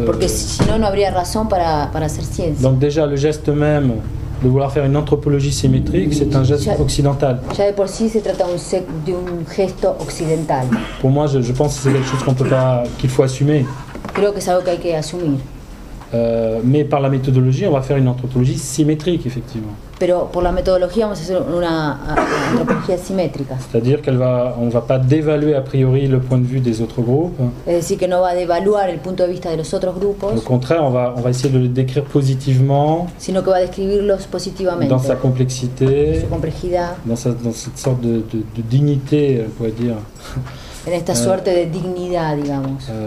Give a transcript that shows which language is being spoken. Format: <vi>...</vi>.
<es>Porque si no, no habría razón para hacer ciencia.</es> <fr>Donc déjà, le geste même de vouloir faire une anthropologie symétrique, c'est un geste occidental.</fr> <es>Ya de por sí se trata de un gesto occidental.</es> <fr>Pour moi, je pense que c'est quelque chose qu'il faut assumer.</fr> <es>Creo que es algo que hay que asumir.</es> <fr>Mais par la méthodologie, on va faire une anthropologie symétrique, effectivement.</fr> <es>Pero por la metodología vamos a hacer una antropología simétrica.</es> <fr>C'est-à-dire on ne va pas dévaluer a priori le point de vue des autres groupes.</fr> <es>Es decir, que no va a devaluar el punto de vista de los otros</es> <fr>Au</fr> <es>grupos,</es> <fr>contraire, on va essayer de le décrire positivement,</fr> <es>sino que va a describirlos positivamente,</es> <fr>dans sa complexité,</fr> <es>su complejidad,</es> <fr>dans cette sorte de dignité, on pourrait dire.</fr> <es>en esta suerte de dignidad, digamos.</es>